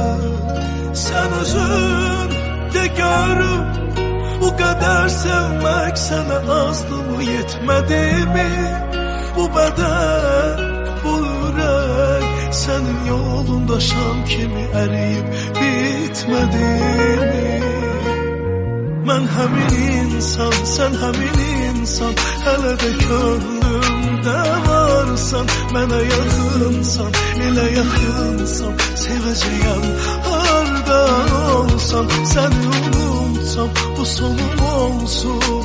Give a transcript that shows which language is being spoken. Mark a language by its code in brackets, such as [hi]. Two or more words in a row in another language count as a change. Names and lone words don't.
[tr] Sen özün de görüm, bu kadar sevmek sana azdı mı, yetmedi mi? Bu beden, bu yürek senin yolunda şam kimi eriyip bitmedi mi? [az] Ben həmin insan, sen həmin insan, hələ də könlümdə varsan. Mənə yaxınsan, elə yaxınsan, sevəcəyəm harda olsan. Səni unutsam, bu sonum olsun.